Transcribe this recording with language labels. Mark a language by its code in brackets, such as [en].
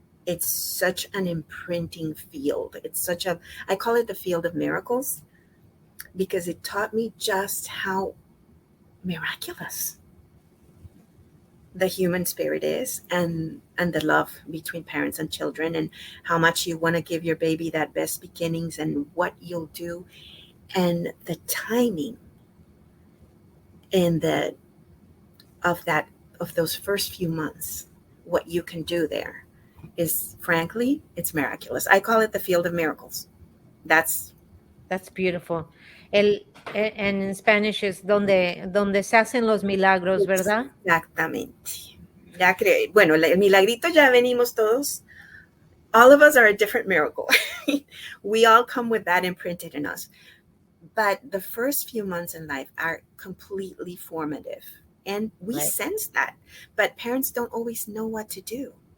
[en] It's such an imprinting field. I call it the field of miracles because it taught me just how miraculous the human spirit is and the love between parents and children and how much you want to give your baby that best beginnings and what you'll do and the timing in the of that of those first few months, what you can do there is, frankly, it's miraculous. I call it the field of miracles. That's That's beautiful. And in Spanish is [es] donde se hacen los milagros, ¿verdad? exactamente. Ya creo. Bueno, el milagrito ya venimos todos. [en] All of us are a different miracle. We all come with that imprinted in us. But the first few months in life are completely formative. And we Right. sense that. But parents don't always know what to do.